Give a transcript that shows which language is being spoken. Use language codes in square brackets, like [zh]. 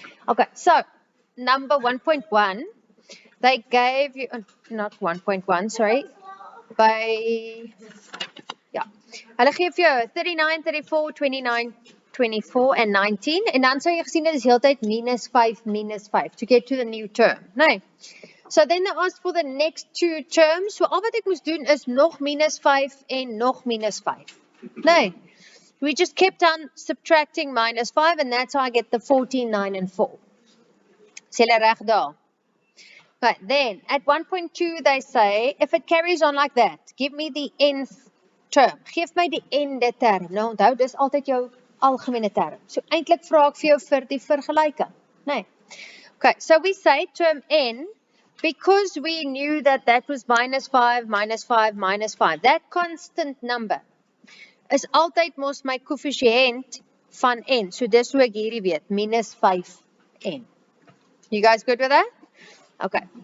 [en] Okay, so number 1.1, they gave you not 1.1, sorry. [af] Hulle gee vir jou 39, 34, 29, 24 and 19 en dan sou jy gesien dit is heeltyd minus 5 [en] to get to the new term. [af] Nee. [en] So then they asked for the next 2 terms. [af] So al wat ek moes doen is nog minus 5 en nog minus 5. Nee. [en] We just kept on subtracting minus 5 and that's how I get the 14, 9 and 4. [af] Sê hulle reg daar. [en] But then at 1.2 they say if it carries on like that, give me the nth term. [af] Geef my die nde term. Nou onthou dis altyd jou algemene term. So eintlik vra ek vir jou vir die vergelyking. Nee. [en] Okay, so we say term n because we knew that that was minus 5, minus 5, minus 5. That constant number is [af] altyd mos my koëffisiënt van n. So dis hoe ek hierdie weet, minus 5n. [en] You guys good with that? Okay.